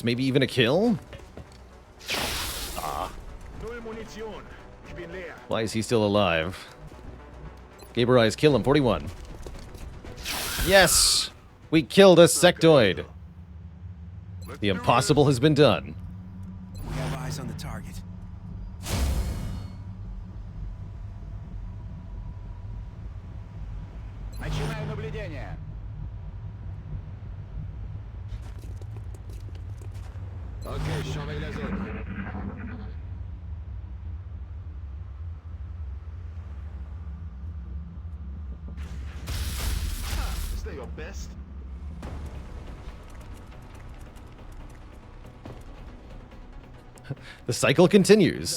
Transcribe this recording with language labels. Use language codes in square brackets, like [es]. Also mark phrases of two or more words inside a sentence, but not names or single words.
[en] Maybe even a kill? Ah. Why is he still alive? Gaber Eyes, kill him. 41. Yes! We killed a sectoid. The impossible has been done. We have eyes on the target. [ru] Начинаю наблюдение. [fr] Okay, surveille la zone. [en] Is that your best? The cycle continues.